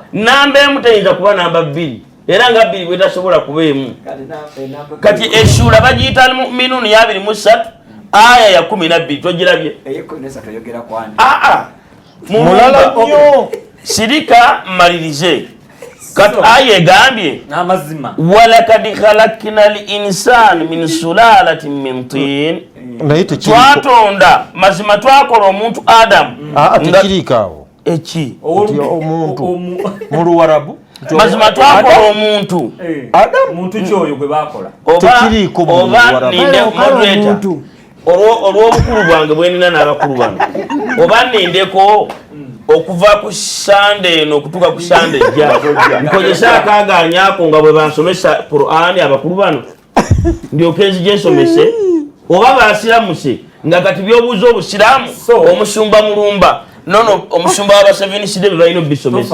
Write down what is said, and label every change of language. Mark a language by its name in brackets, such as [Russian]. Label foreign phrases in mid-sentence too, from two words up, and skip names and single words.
[Ganda] namba emu teyinza kuba namba 2 era nga 2 bwetasobola kubeemu kati essula bagiyita mu'minun ya 23 aya ya 12 togirabye oyogera kwani mulala nnyo sirika mmalirize kati aya egambye n'amazima [Arabic] ولقد خلقنا الإنسان من سلالة من طين, [Ganda] twatonda mazima twakola omuntu Adamu tekirikaawo eki omuntu mu Luwarabu mazima twakola omuntu muntu kyoyo gwe bakola tekiriiko mu Luwarabu ninde moderator olw'obukulu bwange bwenina n'abakulu bano oba nindeko okuva ku Sunday eno okutuuka ku Sunday ejja nkozesa akaaganyako nga bwe bansomesa Qur'ani abakulu bano ndyoke nzije nsomese oba basiramuse nga kati byobuuza obusiraamu omusumba mulumba nono omusumba w'abaseveniside bye balina obisomesa